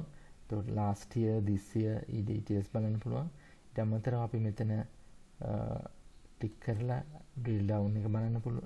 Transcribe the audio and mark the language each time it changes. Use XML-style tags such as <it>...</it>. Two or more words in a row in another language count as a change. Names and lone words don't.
<si>එතකොට</si> <en>last year, this year</en> <si>ඒ details බලන්න පුළුවන්. ඊට අමතරව අපි මෙතන ටික් කරලා</si> <en>drill down</en> <si>එක බලන්න පුළුවන්.</si>